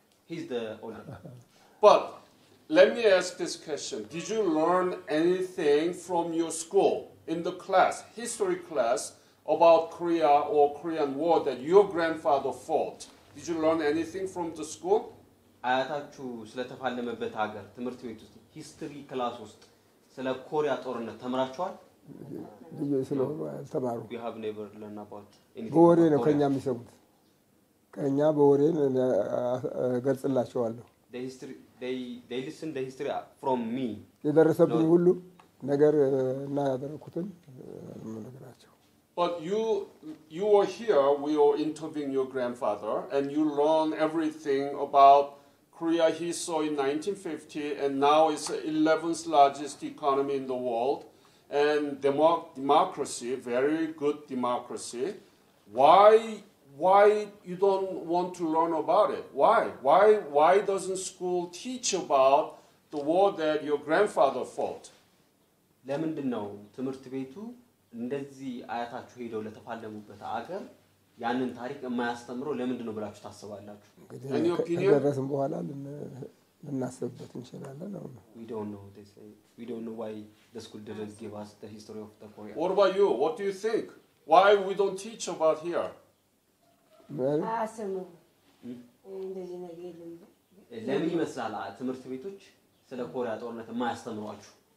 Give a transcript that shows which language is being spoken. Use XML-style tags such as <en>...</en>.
<en>he's the older But let me ask this question. Did you learn anything from your school in the class, history class, about Korea or Korean War that your grandfather fought? Did you learn anything from the school?</en> <am>አያታችሁ ስለተፋለመበት ሀገር ትምህርት ቤት ውስጥ ሂስትሪ ክላስ ውስጥ ስለ ኮሪያ ጦርነት ተምራችኋል? ልጅ ስለሆኑ አልተማሩ።</am> <en>You have never learned about anything.</en> <am>በወሬ ነው ከኛ የሚሰሙት። ከኛ በወሬ ገልጽላቸዋለሁ።</am> <en>The history they listen the history from me.</en> <am>የደረሰብኝ ሁሉ ነገር እና ያደረኩትን ነገራቸው።</am> <en>But you were here, we were interviewing your grandfather, and you learned everything about Korea he saw in 1950, and now it's the 11th largest economy in the world, and democracy, very good democracy. Why you don't want to learn about it? Why doesn't school teach about the war that your grandfather fought?</en> <am>ለምንድን ነው ትምህርት ቤቱ እንደዚህ አያታችሁ ሄደው ለተፋለሙበት ሀገር ያንን ታሪክ የማያስተምረው ለምንድን ነው ብላችሁ ታስባላችሁ? ከደረስን በኋላ ልናስብበት እንችላለን ነው።</am> <en>We don't know they say. We don't know why the school didn't give us the history of the Korea. What about you? What do you think? Why we don't teach about here?</en> <am>አሰሙ እንደዚህ ነገር የለም። ለምን ይመስላል ትምህርት ቤቶች ስለ ኮሪያ ጦርነት የማያስተምሯችሁ?</am>